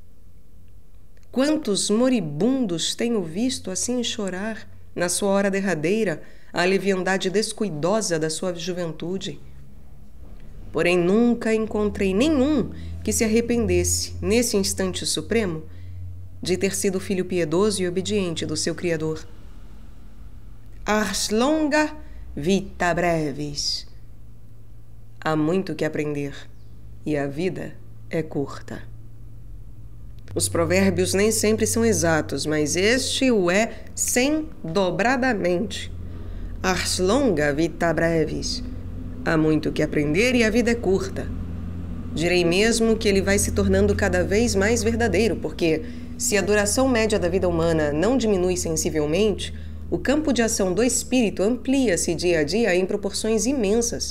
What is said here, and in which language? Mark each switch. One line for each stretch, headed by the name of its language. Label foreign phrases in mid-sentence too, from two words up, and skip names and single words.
Portuguese: Quantos moribundos tenho visto assim chorar, na sua hora derradeira, a leviandade descuidosa da sua juventude. Porém, nunca encontrei nenhum que se arrependesse, nesse instante supremo, de ter sido filho piedoso e obediente do seu Criador.
Latin: Ars longa vita brevis.
Portuguese: Há muito que aprender, e a vida é curta. Os provérbios nem sempre são exatos, mas este o é dobradamente.
Latin: Ars longa vita brevis.
Portuguese: Há muito que aprender e a vida é curta. Direi mesmo que ele vai se tornando cada vez mais verdadeiro, porque, se a duração média da vida humana não diminui sensivelmente, o campo de ação do espírito amplia-se dia a dia em proporções imensas.